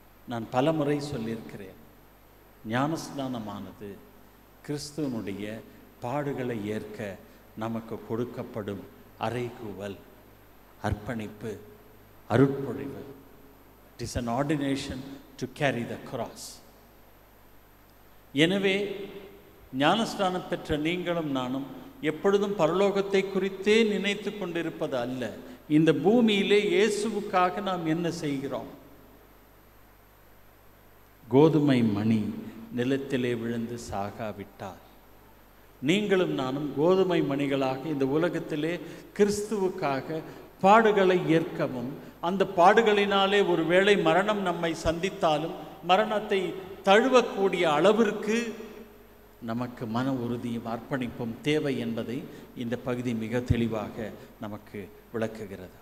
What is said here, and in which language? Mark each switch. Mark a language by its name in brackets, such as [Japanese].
[Tamil] நான் பல முறை சொல்லியிருக்கிறேன், ஞானஸ்நானமானது கிறிஸ்துவனுடைய பாடுகளை ஏற்க நமக்கு கொடுக்கப்படும் அறைகூவல், அர்ப்பணிப்பு, அருட்பொழிவு. [English] It is an ordination to carry the cross. [Tamil] எனவே ஞானஸ்நானம் பெற்ற நீங்களும் நானும் எப்பொழுதும் பரலோகத்தை குறித்தே நினைத்து கொண்டிருப்பது அல்ல, இந்த பூமியிலே இயேசுவுக்காக நாம் என்ன செய்கிறோம்? கோதுமை மணி நிலத்திலே விழுந்து சாகாவிட்டால், நீங்களும் நானும் கோதுமை மணிகளாக இந்த உலகத்திலே கிறிஸ்துவுக்காக பாடுகளை ஏற்கவும், அந்த பாடுகளினாலே ஒருவேளை மரணம் நம்மை சந்தித்தாலும் மரணத்தை தழுவக்கூடிய அளவிற்கு நமக்கு மன உறுதியும் அர்ப்பணிப்பும் தேவை என்பதை இந்த பகுதி மிக தெளிவாக நமக்கு விளக்குகிறது.